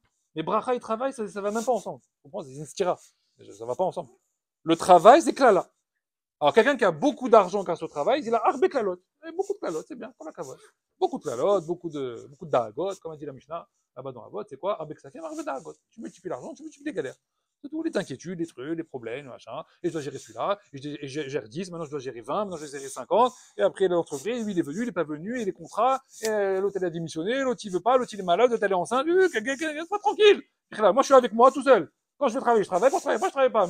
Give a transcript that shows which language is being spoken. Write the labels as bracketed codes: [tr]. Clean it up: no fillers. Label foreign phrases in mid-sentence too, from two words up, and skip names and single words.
[fr] Mais bracha et travail, ça va même pas ensemble. Vous comprenez? C'est une stira. Ça va pas ensemble. Le travail, c'est klala. Alors, quelqu'un qui a beaucoup d'argent grâce au travail, il a [he] מרבה קללות. [fr] Beaucoup de klalot, c'est bien, pour la kavod. Beaucoup de klalot, beaucoup de dagot, comme a dit la Mishnah, là-bas dans la vote, c'est quoi? [he] מרבה כספים, מרבה דאגות. [fr] Tu multiplies l'argent, tu multiplies les galères. C'est tout, les inquiétudes, les trucs, les problèmes, machin. Et je dois gérer celui-là, et je gère 10, maintenant je dois gérer 20, maintenant je dois gérer 50. Et après l'entreprise, lui il est venu, il n'est pas venu, et les contrats, et l'autre il a démissionné, l'autre il veut pas, l'autre il est malade, l'autre elle est enceinte, pas tranquille. Là, moi je suis avec moi tout seul. Quand je vais travailler, je travaille, quand je travaille pas, je travaille pas.